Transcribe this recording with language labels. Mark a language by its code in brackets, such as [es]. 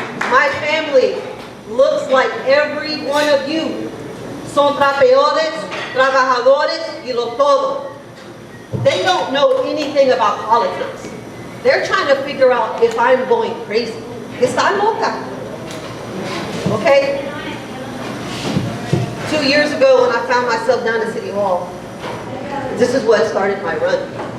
[en] My family looks like every one of you. [es] Son trapeadores, trabajadores, y lo todo. [en] They don't know anything about politics. They're trying to figure out if I'm going crazy. [es] Está loca. [en] Okay? 2 years ago when I found myself down at City Hall, this is what started my run.